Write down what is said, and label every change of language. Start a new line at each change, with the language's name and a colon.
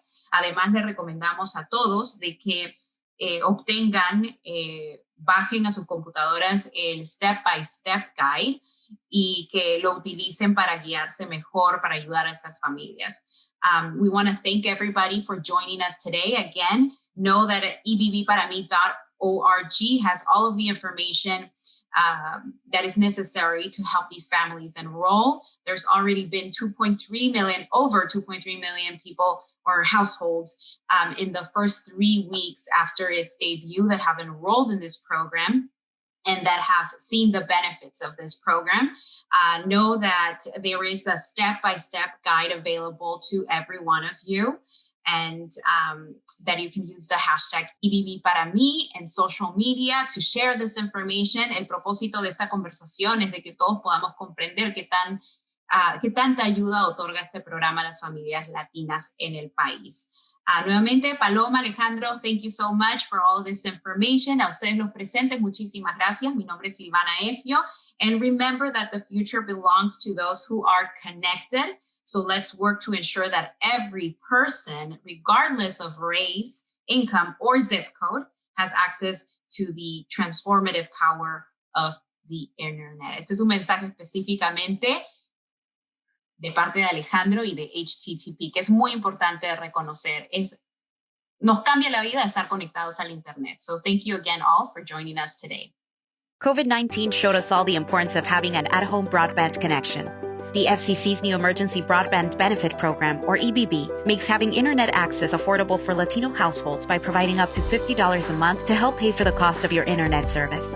Spanish: Además, les recomendamos a todos de que obtengan, bajen a sus computadoras el Step by Step Guide y que lo utilicen para guiarse mejor, para ayudar a esas familias.
English: We want to thank everybody for joining us today. Again, know that ebbparami.org has all of the information that is necessary to help these families enroll. There's already been over 2.3 million people or households in the first 3 weeks after its debut that have enrolled in this program and that have seen the benefits of this program. Know that there is a step-by-step guide available to every one of you, and that you can use the hashtag EBB Para Mi en social media to share this information.
Spanish: El propósito de esta conversación es de que todos podamos comprender qué tanta ayuda otorga este programa a las familias latinas en el país. Nuevamente,
English: Paloma, Alejandro, thank you so much for all this information.
Spanish: A ustedes los presentes, muchísimas gracias. Mi nombre es Silvana Efio.
English: And remember that the future belongs to those who are connected. So let's work to ensure that every person, regardless of race, income, or zip code, has access to the transformative power of the internet.
Spanish: Este es un mensaje específicamente de parte de Alejandro y de HTTP, que es muy importante reconocer. Nos cambia la vida estar conectados al internet.
English: So thank you again all for joining us today. COVID-19 showed us all the importance of having an at-home broadband connection. The FCC's new Emergency Broadband Benefit Program, or EBB, makes having internet access affordable for Latino households by providing up to $50 a month to help pay for the cost of your internet service.